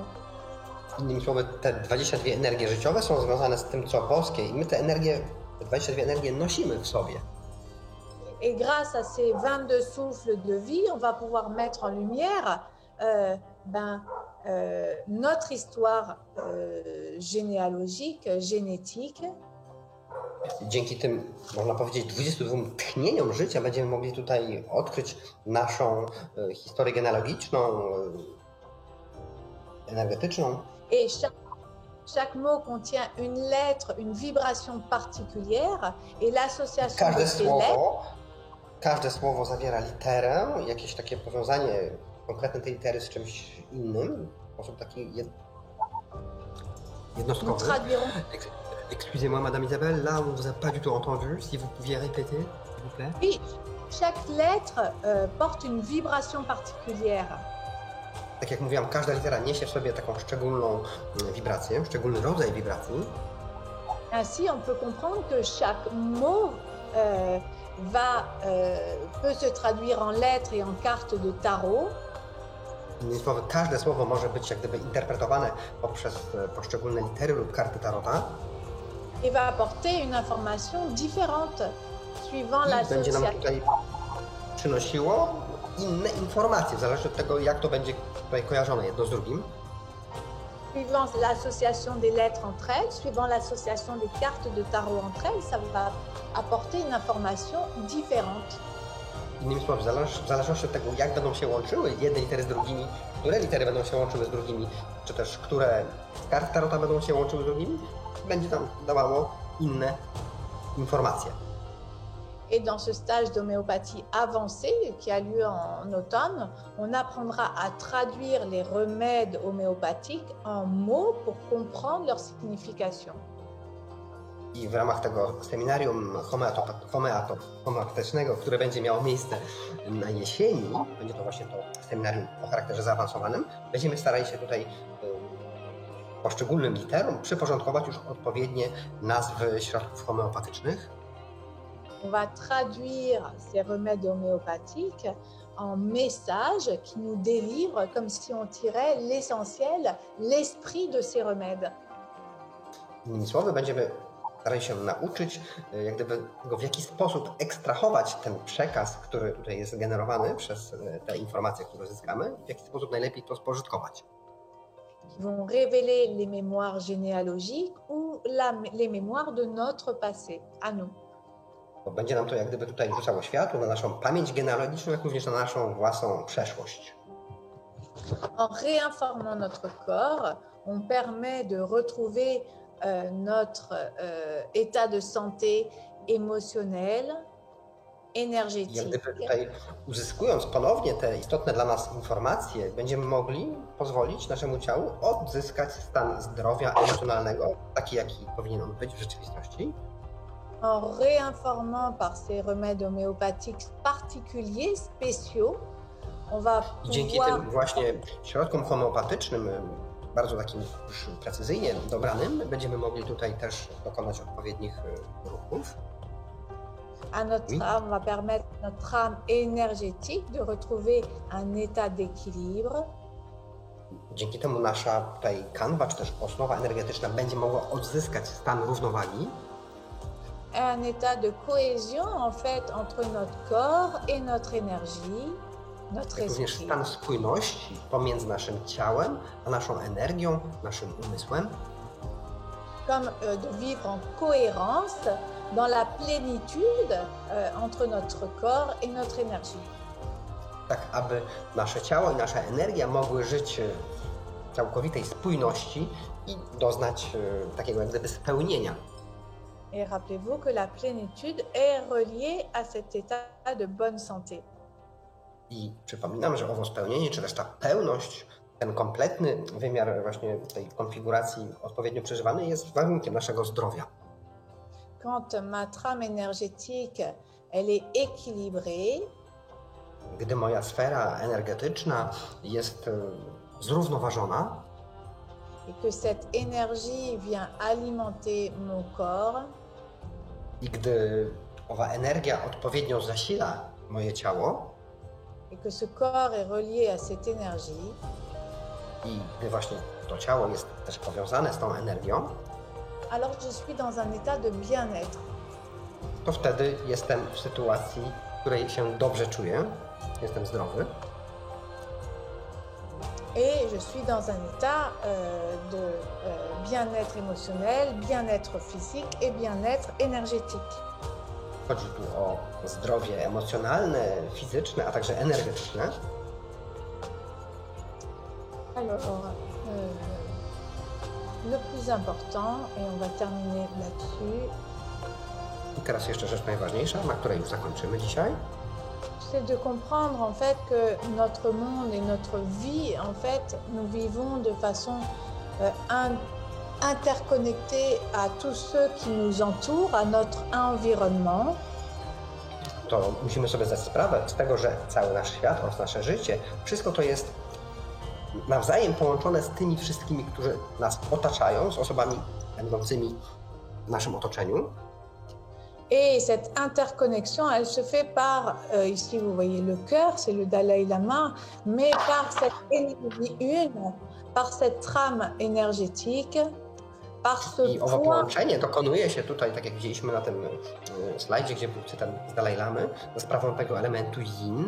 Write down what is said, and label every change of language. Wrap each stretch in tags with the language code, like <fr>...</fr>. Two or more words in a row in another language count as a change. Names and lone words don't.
<pl>Innymi słowy, te 22 energie życiowe są związane z tym, co boskie i my te 22 energie nosimy w sobie.</pl> <fr>Et grâce à ces 22 souffles de vie, on va pouvoir mettre en lumière notre histoire généalogique, génétique.</fr> <pl>Dzięki tym, można powiedzieć, 22 tchnieniom życia będziemy mogli tutaj odkryć naszą historię genealogiczną, energetyczną.</pl> <fr>Et chaque mot contient une lettre, une vibration particulière et l'association de ces lettres.</fr> <pl>Każde słowo zawiera literę, jakieś takie powiązanie konkretne tej litery z czymś innym, w sposób taki jednostkowy.</pl> <fr>Excusez-moi, Madame Isabelle, là on vous a pas du tout entendu. Si vous pouviez répéter, s'il vous plaît. Oui, chaque lettre porte une vibration particulière.</fr> <pl>Tak jak mówiłam, każda litera niesie w sobie taką szczególną wibrację, szczególny rodzaj wibracji.</pl> <fr>Ainsi, on peut comprendre que chaque mot peut se traduire en lettres et en cartes de tarot.</fr> <pl>Innymi słowy, każde słowo może być jak gdyby interpretowane poprzez poszczególne litery lub karty tarota.</pl> <fr>Et va apporter une information différente suivant</fr> <pl>Będzie nam</pl> <fr>l'association.</fr> <pl>tutaj przynosiło inne informacje, w zależności od tego, jak to będzie tutaj kojarzone jedno z drugim.</pl> <fr>Suivant l'association des lettres entre elles, suivant l'association des cartes de tarot entre elles, ça va apporter une information différente.</fr> <pl>Innymi słowy, w zależności od tego, jak będą się łączyły jedne litery z drugimi, które litery będą się łączyły z drugimi, czy też które karty tarota będą się łączyły z drugimi, będzie nam dawało inne informacje.</pl> <fr>Et dans ce stage d'homéopathie avancée qui a lieu en automne, on apprendra à traduire les remèdes homéopathiques en mots pour comprendre leur signification.</fr> <pl>I w ramach tego seminarium homeopatycznego, które będzie miało miejsce na jesieni, będzie to właśnie to seminarium o charakterze zaawansowanym, będziemy starali się tutaj poszczególnym literom przyporządkować już odpowiednie nazwy środków homeopatycznych.</pl> <fr>On va traduire ces remèdes homéopathiques en messages qui nous délivrent comme si on tirait l'essentiel, l'esprit de ces remèdes.</fr> <pl>Innymi słowy, będziemy starali się nauczyć, jak gdyby tego, w jaki sposób ekstrahować ten przekaz, który tutaj jest generowany przez te informacje, które uzyskamy, w jaki sposób najlepiej to spożytkować.</pl> <fr>Qui vont révéler les mémoires généalogiques ou les mémoires de notre passé, à nous.</fr> <pl>Bo będzie nam to jak gdyby tutaj rzucało światło na naszą pamięć genealogiczną, jak również na naszą własną przeszłość.</pl> <fr>En réinformant notre corps, on permet de retrouver notre état de santé émotionnel,</fr> <pl>I jak</pl> <fr>énergétique.</fr> <pl>gdyby tutaj uzyskując ponownie te istotne dla nas informacje, będziemy mogli pozwolić naszemu ciału odzyskać stan zdrowia emocjonalnego, taki jaki powinien on być w rzeczywistości.</pl> <fr>En réinformant par ces remèdes homéopathiques particuliers, spéciaux, on va</fr> <pl>I dzięki</pl> <fr>pouvoir</fr> <pl>tym właśnie środkom homeopatycznym, bardzo takim już precyzyjnie dobranym, będziemy mogli tutaj też dokonać odpowiednich ruchów.</pl> <fr>à notre âme, on va permettre à notre âme énergétique de retrouver un état d'équilibre.</fr> <pl>Dzięki temu nasza tutaj kanwa, czy też osnowa energetyczna będzie mogła odzyskać stan równowagi.</pl> <fr>Un état de cohésion en fait entre notre corps et notre énergie, notre</fr> <pl>Jak również</pl> <fr>esprit.</fr> <pl>stan spójności pomiędzy naszym ciałem, a naszą energią, naszym umysłem.</pl> <fr>Comme de vivre en cohérence dans la plénitude entre notre corps et notre énergie.</fr> <pl>Tak, aby nasze ciało i nasza energia mogły żyć w całkowitej spójności i doznać takiego jak gdyby spełnienia.</pl> <fr>Et rappelez-vous que la plénitude est reliée à cet état de bonne santé.</fr> <pl>I przypominam, że owo spełnienie, czy też ta pełność, ten kompletny wymiar właśnie tej konfiguracji odpowiednio przeżywany jest warunkiem naszego zdrowia.</pl> <fr>Quand ma trame énergétique elle est équilibrée,</fr> <pl>Gdy moja sfera energetyczna jest zrównoważona</pl> <fr>et que cette énergie vient alimenter mon corps,</fr> <pl>i gdy owa energia odpowiednio zasila moje ciało</pl> <fr>et que ce corps est relié à cette énergie,</fr> <pl>i gdy właśnie to ciało jest też powiązane z tą energią,</pl> <fr>alors je suis dans un état de bien-être.</fr> <pl>to wtedy jestem w sytuacji, w której się dobrze czuję, jestem zdrowy.</pl> <fr>Et je suis dans un état de bien-être émotionnel, bien-être physique et bien-être énergétique.</fr> <pl>Chodzi tu o zdrowie emocjonalne, fizyczne, a także energetyczne.</pl> <fr>Alors, le plus important, et on va terminer là-dessus,</fr> <pl>I teraz jeszcze rzecz najważniejsza, na której już zakończymy dzisiaj.</pl> <fr>c'est de comprendre en fait que notre monde et notre vie, en fait, nous vivons de façon interconnectée à tous ceux qui nous entourent, à notre environnement.</fr> <pl>to musimy sobie zdać sprawę z tego, że cały nasz świat oraz nasze życie, wszystko to jest nawzajem połączone z tymi wszystkimi, którzy nas otaczają, z osobami będącymi w naszym otoczeniu.</pl> <fr>Et cette interconnexion, elle se fait par, ici vous voyez le cœur, c'est le Dalai Lama, mais par cette énergie une, par cette trame énergétique, par ce</fr> <pl>I owo</pl> <fr>point.</fr> <pl>połączenie dokonuje się tutaj, tak jak widzieliśmy na tym slajdzie, gdzie był cytat z Dalai Lamy, za sprawą tego elementu yin.</pl>